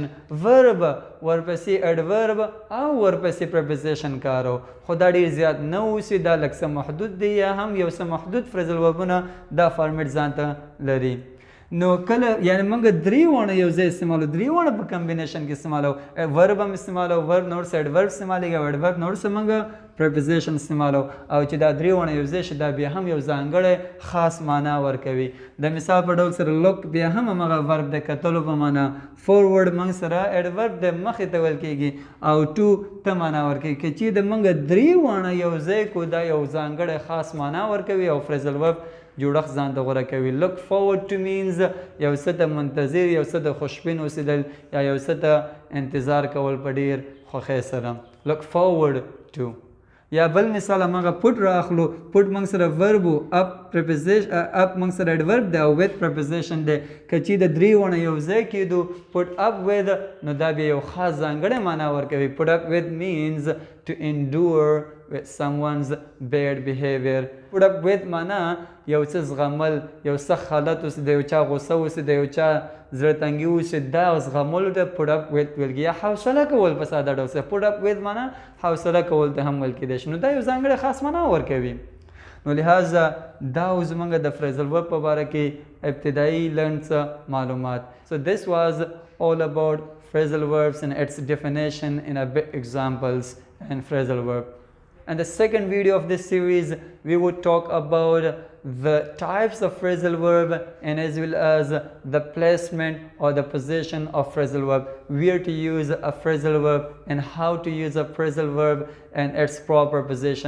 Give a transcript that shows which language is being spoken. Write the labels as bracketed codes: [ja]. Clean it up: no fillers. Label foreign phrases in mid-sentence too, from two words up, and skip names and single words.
[ps] verb ورپسې adverb او ورپسې preposition کارو، خو دا ډېر زیات نه اوسي، دا لږ څه محدود دی یا هم یو څه محدود [en] phrasal verb [ps] ونه دا فارمیټ ځان ته لري. نو کله یعنی موږ درې واړه یو ځای استعمالو، درې واړه په کمبینیشن کې استعمالو، ورب هم استعمالو، ورب نور څه ایډورب استعمالیږي او ایډورب نور څه موږ پریپوزیشن استعمالو، او چې دا درې واړه یو ځای شي دا بیا هم یو ځانګړی خاص معنا ورکوي. د مثال په ډول سره لوک بیا هم همغه ورب د کتلو په معنا، فورورډ موږ سره ایډورب د مخې ته ویل کېږي او ټو ته معنا ورکوي. که چې د موږ درې واړه یو ځای کو دا یو ځانګړی خاص معنا ورکوي او [en] phrasal verb [ps] جوړښت ځان ته غوره کوي. [en] look forward to means [ps] یو څه ته منتظر، یو څه ته خوشبین اوسېدل یا یو څه ته انتظار کول په ډېر خوښۍ سره. look forward to. یا بل مثال هماغه put راخلو، put موږ سره [en] verb up preposition up [ps] موږ سره adverb دی او [en] with preposition [ps] دی. که چې د درې ونه یو ځای کېدو [en] put up with [ps] نو دا بیا یو خاص ځانګړی معنا ورکوي. [en] put up with means to endure with someone's bad behavior. put up with [ps] معنا یو څه زغمل، یو څه حالت اوسي، د یو چا غوسه اوسي، د یو چا زړه تنګي اوسي، دا زغملو ته [en] put up with [ps] ویل کېږي. یا حوصله کول په ساده ډول سره [en] put up with [ps] معنا حوصله کول ته هم ویل کېدای شي. نو دا یو ځانګړی خاص معنا ورکوي. نو لہذا دا زموږ د [en] phrasal verb [ps] په باره کې ابتدایي لنډ څه معلومات. [en] So this was all about phrasal verbs and its definition in a bit examples and phrasal verb. And the second video of this series, we would talk about the types of phrasal verb and as well as the placement or the position of phrasal verb, where to use a phrasal verb and how to use a phrasal verb and its proper position.